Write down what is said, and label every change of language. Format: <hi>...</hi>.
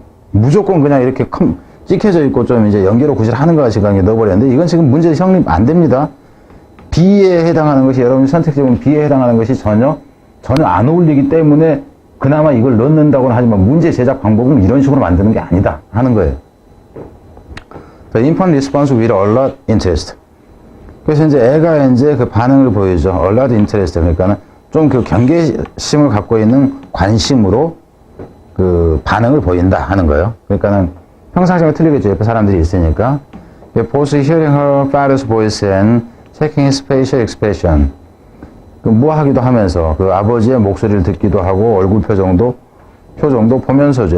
<ko>무조건 그냥 이렇게 찍혀져 있고 좀 이제 연결어 구실하는 거 같이 넣어버렸는데 이건 지금 문제 성립 안 됩니다. B에 해당하는 것이 여러분이 선택적으로 B에 해당하는 것이 전혀 안 어울리기 때문에 그나마 이걸 넣는다고는 하지만 문제 제작 방법은 이런 식으로 만드는 게 아니다 하는 거예요.</ko> <en>The infant response with alert interest.</en> <ko>그래서 이제 애가 이제 그 반응을 보이죠.</ko> <en>alert interest.</en> <ko>그러니까는 좀 그 경계심을 갖고 있는 관심으로 그 반응을 보인다 하는 거예요. 그러니까는 평상시가 틀리겠죠. 옆에 사람들이 있으니까.</ko> <en>Both hearing her father's voice and checking his facial expression.</en> <ko>그 뭐 하기도 하면서 그 아버지의 목소리를 듣기도 하고 얼굴 표정도 보면서죠.</ko>